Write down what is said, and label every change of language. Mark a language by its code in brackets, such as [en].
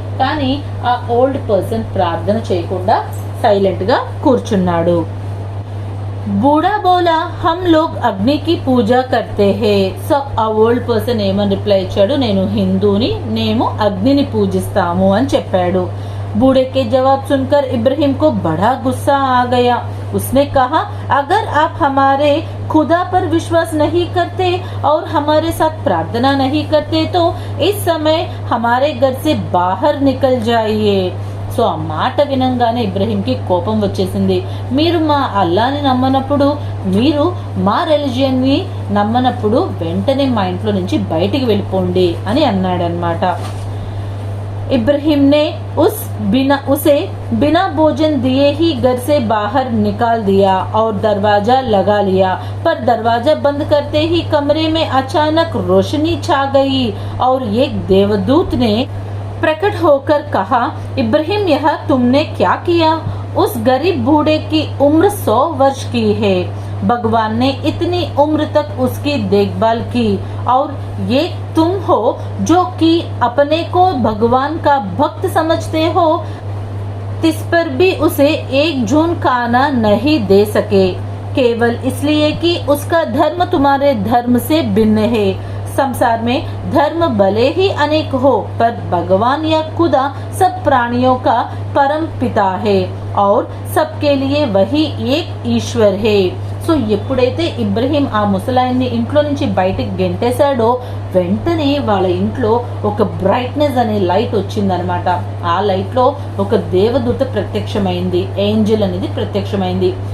[te] కానీ ఆ old person ప్రార్థన చేయకుండా సైలెంట్ గా కూర్చున్నాడు. [hi] బూఢా బోలా, హమ్ లోగ్ అగ్ని కి పూజ కర్తే హే. [te] సో ఆ ఓల్డ్ పర్సన్ ఏమని రిప్లై ఇచ్చాడు, నేను హిందూని, మేము అగ్నిని పూజిస్తాము అని చెప్పాడు. [hi] बूढ़े के जवाब सुनकर इब्राहिम को बड़ा गुस्सा आ गया। उसने कहा, अगर आप हमारे खुदा पर विश्वास नहीं करते और हमारे साथ प्रार्थना नहीं करते तो इस समय हमारे घर से बाहर निकल जाइए. [te] సో ఆ మాట వినంగానే ఇబ్రహీంకి కోపం వచ్చేసింది. మీరు మా అల్లాని నమ్మనప్పుడు, మీరు మా రిలీజియన్ని నమ్మనప్పుడు వెంటనే మా ఇంట్లో నుంచి బయటికి వెళ్ళిపోండి అని అన్నాడనమాట. [hi] इब्राहिम ने उसे बिना भोजन दिए ही घर से बाहर निकाल दिया और दरवाजा लगा लिया। पर दरवाजा बंद करते ही कमरे में अचानक रोशनी छा गई और एक देवदूत ने प्रकट होकर कहा, इब्राहिम, यह तुमने क्या किया? उस गरीब बूढ़े की उम्र 100 वर्ष की है। भगवान ने इतनी उम्र तक उसकी देखभाल की और ये तुम हो जो कि अपने को भगवान का भक्त समझते हो, तिस पर भी उसे एक जून खाना नहीं दे सके, केवल इसलिए कि उसका धर्म तुम्हारे धर्म से भिन्न है. संसार में धर्म भले ही अनेक हो पर भगवान या खुदा सब प्राणियों का परम पिता है और सबके लिए वही एक ईश्वर है. [te] సో ఎప్పుడైతే ఇబ్రహీం ఆ ముసలాయన్ని ఇంట్లో నుంచి బయటికి గెంటేశాడో వెంటనే వాళ్ళ ఇంట్లో ఒక బ్రైట్నెస్ అనే లైట్ వచ్చిందనమాట. ఆ లైట్ లో ఒక దేవదూత ప్రత్యక్షమైంది, ఏంజల్ అనేది ప్రత్యక్షమైంది.